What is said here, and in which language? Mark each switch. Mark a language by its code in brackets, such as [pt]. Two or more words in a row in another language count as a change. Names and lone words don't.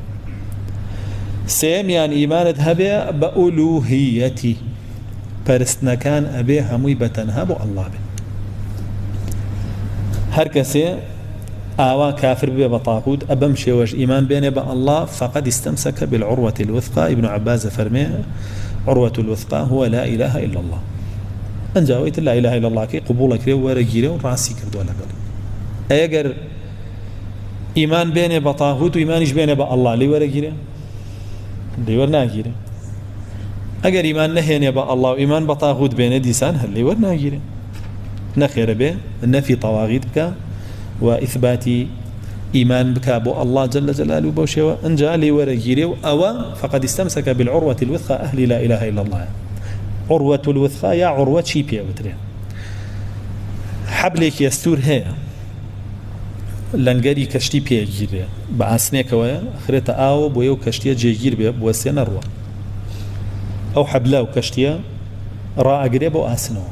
[ckb] سێمیان ئیمانت هەبێ بە ئولوهیەتی. پەرستنەکان ئەبێ هەمووی بەتەنها بۆ ئەڵڵا بێ. هەر کەسێ ئاوا کافر بێ بە تاغوت ئەبەم شێوەش ئیمان بێنێ بە ئەڵڵا [ar] فقد استمسك بالعروة الوثقى. [ckb] ابن عباس فەرمێ [ar] عروة الوثقى هو لا إله إلا الله. [ckb] ئەنجاویت [ar] لا إله إلا الله [ckb] کەی قبوڵە کرێ و وەرەگیرێ و ڕاستی کردووە لەگەڵ. ئەگەر ئیمان بێنێ بە تاغوت و ئیمانیش بێنێ بە ئەڵڵا لێی وەرەگیرێ؟ لێی وەرناگیرێ. ئەگەر ئیمان نەهێنێ بە ئەڵڵا و ئیمان بە تاغوت بێنێ دیسان هەر لێی وەرناگیرێ. نەخێرە بێ نەفی تەواغیت بکە و ئیثباتی ئیمان بکە بۆ ئەڵڵا [ar] جەلە جەلالوه [ckb] بەو شێوە ئەنجا لێی وەرەگیرێ و ئەوە [ar] فقد استمسك بالعروة الوثقى أهل لا إله إلا الله. عروة الوثقى [ckb] یا عروة چی پێوترێ؟ حەبلێکی ئەستور هەیە لەنگەری کەشتی پێگیرێ بە ئاسنێکەوە خرێتە ئاوە بۆ ئەو کەشتیە جێگیر بێ بوە سێ نەڕوە. ئەو حەبلە و کەشتیە ڕائەگرێ بۆ ئاسنەوە.